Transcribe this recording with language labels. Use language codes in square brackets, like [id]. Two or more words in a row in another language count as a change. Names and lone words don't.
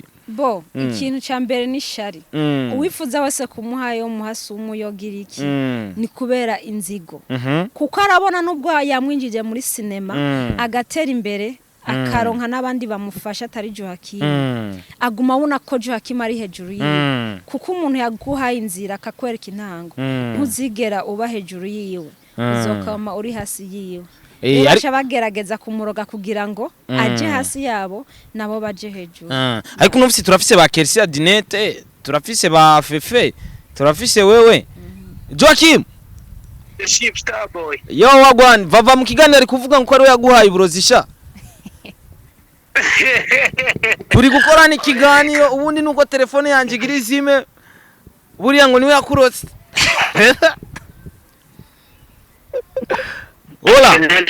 [rn] bo ikintu ca mbere ni shari uwifuza wese kumuhayo muhasi umuyogira iki ni kubera inzigo kuko arabona nubwo yamwinjije muri sinema agatera imbere akaronka n'abandi bamufasha atari Joachim aguma abona ko Joachim ari hejuru yiwe kuko umuntu yaguhaye inzira akakwereka intango ntuzigera uba hejuru yiwe uzokama uri hasi yiwe Basha bagerageza kumuroga kugira ngo aje hasi yabo nabo baje hejuru ariko n'ufite turafise ba Kersi Dinette turafise ba Fefe turafise wewe Joachim [en] Ship star boy [rn] yo wagwan vava mu kiganiro ari kuvuga ngo ari we yaguhaye uburozi sha turi gukorana ikiganiro ubundi nuko telefone yanje igira izime buriya ngo niwe yakurotse Hola.